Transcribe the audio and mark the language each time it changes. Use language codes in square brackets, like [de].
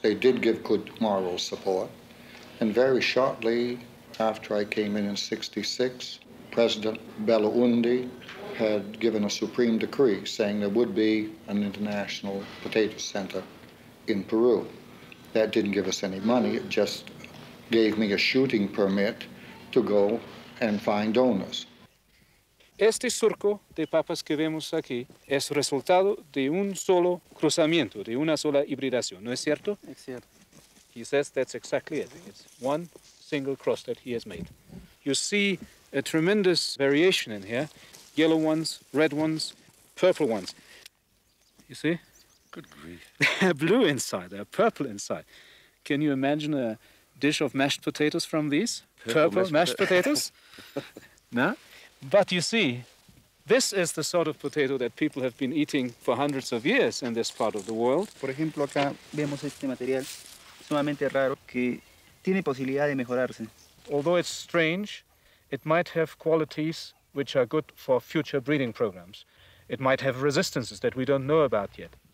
[en] They did give good moral support, and very shortly after I came in 1966, President Belaunde had given a supreme decree saying there would be an international potato center in Peru. That didn't give us any money, it just gave me a shooting permit to go and find donors. [es] Este surco de papas que vemos aquí es resultado de un solo cruzamiento, de una sola hibridación, ¿no es cierto? Es cierto. [en] He says that's exactly it. It's one single cross that he has made. You see a tremendous variation in here. Yellow ones, red ones, purple ones. You see? Good grief. They're blue inside, they're purple inside. Can you imagine a dish of mashed potatoes from these? Purple mashed potatoes? No? But you see, this is the sort of potato that people have been eating for hundreds of years in this part of the world. [es] Por ejemplo, acá vemos este material. sumamente raro que tiene posibilidad de mejorarse. [en] Although it's strange, it might have qualities which are good for future breeding programs. It might have resistances that we don't know about yet.